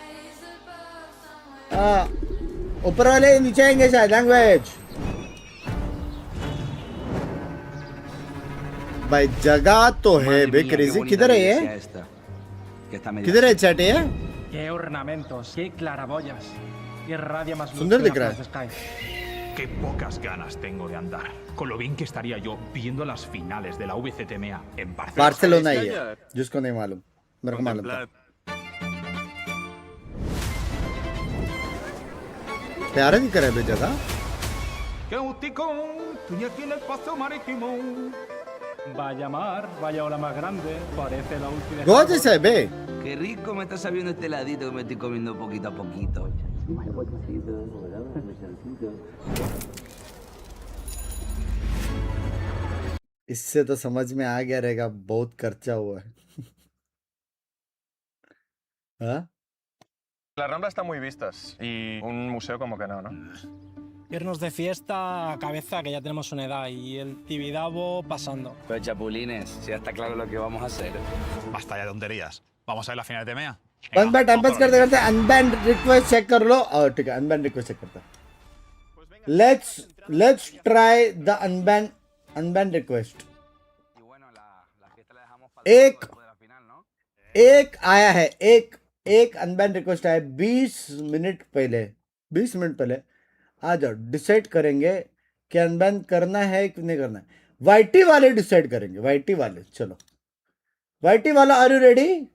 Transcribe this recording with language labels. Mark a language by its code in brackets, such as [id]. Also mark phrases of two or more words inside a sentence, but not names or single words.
[hi] ऊपर वाले नीचे आएंगे शायद लैंग्वेज भाई जगह तो है बे क्रेजी किधर है ये किधर है चैट ये [es] qué ornamentos qué claraboyas qué radia más [hi] सुंदर दिख रहा है [es] Qué pocas ganas tengo de andar. Con lo bien que estaría yo viendo las finales de la VCT EMEA en Barcelona. [hi] बार्सिलोना ही है जिसको नहीं मालूम मेरे को मालूम था प्यारा दिख रहा है बे जगह [es] Estoy aquí en el paseo marítimo. Vaya mar, vaya ola más grande, parece la última. [hi] Goa जैसा है बे [es] Qué rico me está sabiendo este heladito que me estoy comiendo poquito a poquito. [hi] इससे तो समझ में आ गया रहेगा बहुत खर्चा हुआ है ¿Ah? [es] Las Ramblas están muy vistas y un museo como que no, ¿no? Irnos de fiesta a cabeza, que ya tenemos una edad, y el Tibidabo pasando. Pero chapulines, si ya está claro lo que vamos a hacer. Basta ya de tonterías. Vamos a ver la final de EMEA. [hi] बंद बार टाइम पास करते करते [en] unband request check [hi] कर लो और ठीक है [en] unband request check [hi] करता [en] let's try the unband request [hi] एक आया है एक [en] unband request [hi] आया 20 मिनट पहले आ जाओ डिसाइड करेंगे कि अनबैन करना है कि नहीं करना है वाईटी वाले डिसाइड करेंगे वाईटी वाले चलो वाईटी वाला [en] are you ready